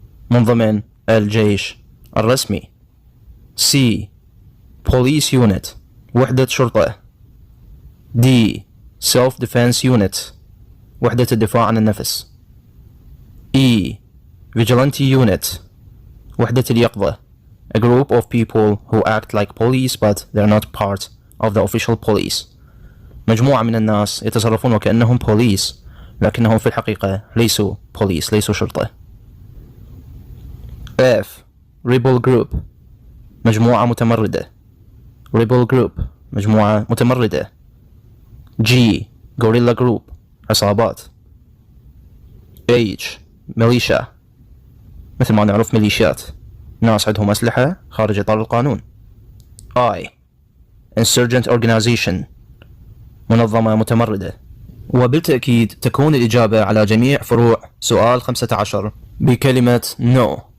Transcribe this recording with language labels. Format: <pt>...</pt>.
<ar>من ضمن الجيش الرسمي. C.</ar> <en>Police Unit</en> <ar>وحدة شرطة.</ar> <en>D. Self Defense Unit</en> <ar>وحدة الدفاع عن النفس.</ar> <en>E. Vigilante Unit</en> <ar>وحدة اليقظة.</ar> <en>A group of people who act like police but they're not part of the official police.</en> <ar>مجموعة من الناس يتصرفون وكأنهم بوليس لكنهم في الحقيقة ليسوا بوليس، ليسوا شرطة.</ar> <en>F. Rebel Group</en> <ar>مجموعة متمردة.</ar> <en>Rebel Group مجموعة متمردة. G. Guerrilla Group</en> <ar>عصابات.</ar> <en>H.</en> <ar>Militia مثل ما نعرف ميليشيات، ناس عندهم أسلحة خارج إطار القانون. I.</ar> <en>Insurgent Organization</en> <ar>منظمة متمردة. وبالتأكيد تكون الإجابة على جميع فروع سؤال 15 بكلمة</ar> <en>no.</en>